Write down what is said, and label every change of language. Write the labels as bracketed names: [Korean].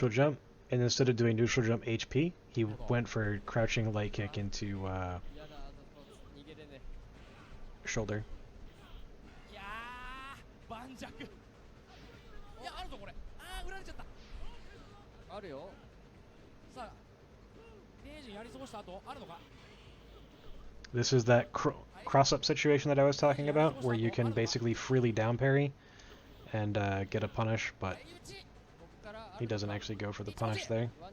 [English] Neutral jump, and instead of doing neutral jump HP, he went for crouching light kick into shoulder. [Japanese] いやー盤石いやあるぞこれ売られちゃったあるよさあレイジンやり過ごした後あるのか [English] This is that cross-up situation that I was talking about, where you can basically freely down parry and get a punish, but he doesn't actually go for the punish there.